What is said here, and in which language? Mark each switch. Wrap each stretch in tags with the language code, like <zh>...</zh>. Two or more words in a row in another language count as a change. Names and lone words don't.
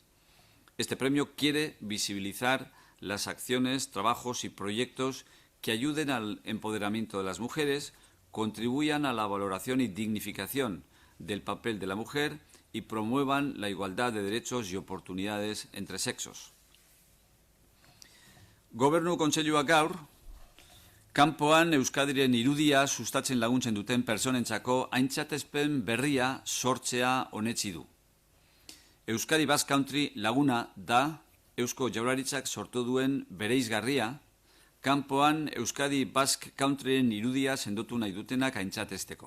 <es>Este premio quiere visibilizar las acciones, trabajos y proyectos que ayuden al empoderamiento de las mujeres, contribuyan a la valoración y dignificación del papel de la mujer y promuevan la igualdad de derechos y oportunidades entre sexos.</es> <eu>Gobernu Kontseiluak gaur, kanpoan Euskadiren irudia sustatzen laguntzen duten pertsonentzako aintzatespen berria sortzea onetsi du. Euskadi Basque Country laguna da Eusko Jaurlaritzak sortu duen bereizgarria, kanpoan Euskadi Basque Countryen irudia sendotu nahi dutenak aintzatesteko.</eu>